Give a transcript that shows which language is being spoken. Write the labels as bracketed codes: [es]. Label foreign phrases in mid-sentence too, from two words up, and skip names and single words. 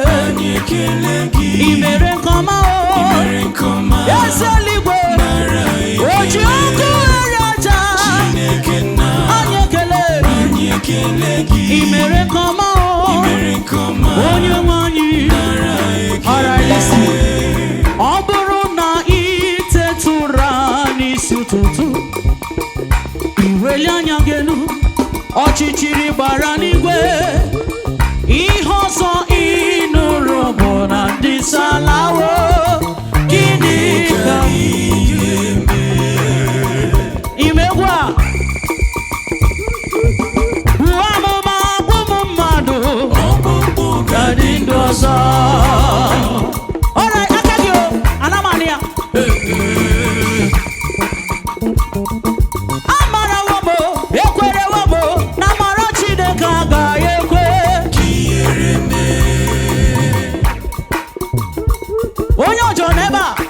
[ig] anyị ekele gị. I mere nke ọma o. I mere nke ọma. Eze eluigwe. Nara ekele. O ji ọkụ ere aja. Chineke nna, Anyị ekele. anyị ekele gị. I mere nke ọma o. I mere nke ọma. Onye nwe anyị. Nara ekele. [en] All right, listen. [ig] Ọ bụrụ na ị tetụra n'isi ụtụtụ, i welie anya gị elu, ọchịchịrị gbara n'igwe. Ihe ọzọ ị nụrụ bụ na ndị salawo. Gịnị ka ị ga-eme? Ime egwu a. Buo amụma, gwa ụmụ mmadụ. Ọkpụkpụ ga-adị Ga-adị ndụ ọzọ. [en] All right, [ig] aka gị o, ana m anụ ya. Amarawo m o, ekwerewo m o, na amara Chineke agaghị ekwe. Ka ihere mee. Onye ọjọọ nọ ebe a.